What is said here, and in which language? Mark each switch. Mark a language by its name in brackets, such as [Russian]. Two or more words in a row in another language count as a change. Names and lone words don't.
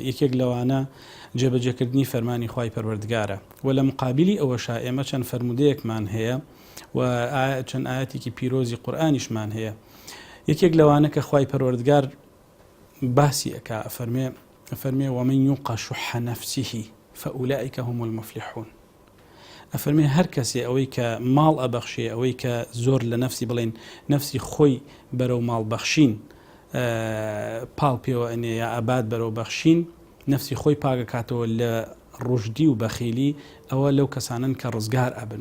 [Central Kurdish] یەکێک لەوانە جێبەجێکردنی فەرمانی خوای پەروەردگارە و لە مقابلی ئەوەشا ئێمە چەند فەرمودەیەکمان هەیە و چەند ئاەتێکی پیرۆزی قورئانیشمان هەیە. یەکێک لەوانە کە خوای پەروەردگار باسی ئەکا ئەفەرمێ [Arabic] ومن یوق شح نفسه فأولئک هم المفلحون. [Central Kurdish] ئەفەرمێ هەر کەسێ ئەوەی کە ماڵ ئەبەخشێ، ئەوەی کە زۆر لە نفسی بڵێن نفسی خۆی بەرەو ماڵ بەخشین پاڵ پێوە ئەنێ یا ئاباد بەرەو بەخشین، نفسی خۆی پاگەکاتەوە لە ڕژدی و بەخیلی، ئەوە لەو کەسانن کە ڕزگار ئەبن.